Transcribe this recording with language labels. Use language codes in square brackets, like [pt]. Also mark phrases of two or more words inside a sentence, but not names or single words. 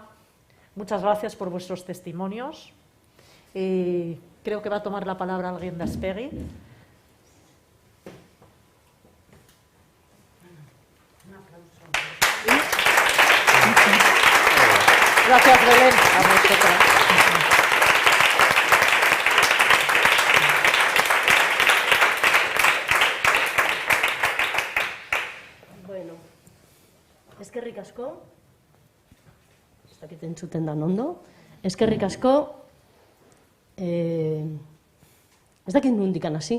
[es] Muchas gracias por vuestros testimonios. Y creo que va a tomar la palabra alguien de Aspegui. Gracias, Belén. A vosotras. [eu] Bueno, eskerrik asko, ez dakit entzuten dan ondo, eskerrik asko, ez dakit nundikan hasi.